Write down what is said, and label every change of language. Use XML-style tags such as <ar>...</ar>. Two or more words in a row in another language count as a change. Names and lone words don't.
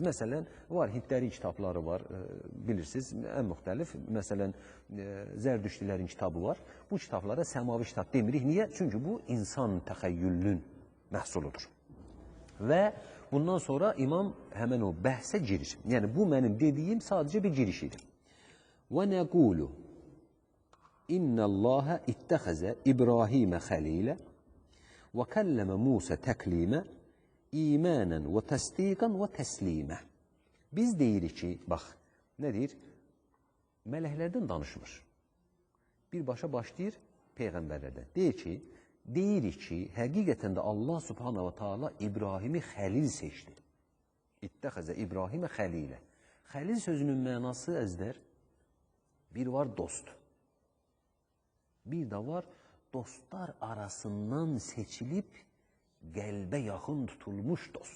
<az>Məsələn, var, Hindlərin kitabları var, bilirsiniz, ən müxtəlif. Məsələn, Zərdüştlilərin kitabı var. Bu kitablara səmavi kitab demirik. Niyə? Çünki bu insan təxəyyülünün məhsuludur. Və bundan sonra imam həmən o bəhsə girir. Yəni, bu mənim dediyim sadəcə bir giriş idi.</az> <ar>وَنَقُولُ إِنَّ اللّٰهَ اِتَّخَزَ إِبْرَاهِيمَ خَلِيلًا وَكَلَّمَ مُوسَ تَكْلِيمًا إيمانا وتصديقا وتسليما.</ar> <az>Biz deyirik ki, bax, nə deyir? Mələklərdən danışmır. Birbaşa başlayır peyğəmbərlərdən. Deyirik ki, həqiqətən də Allah</az> <ar>سبحانه وتعالى</ar> <az>İbrahimi xəlil seçdi.</az> <ar>اتخذ إبراهيم خليلا.</ar> <az>Xəlil sözünün mənası əzdər, bir var dost. Bir də var dostlar arasından seçilib qəlbə yaxın tutulmuş dost.</az>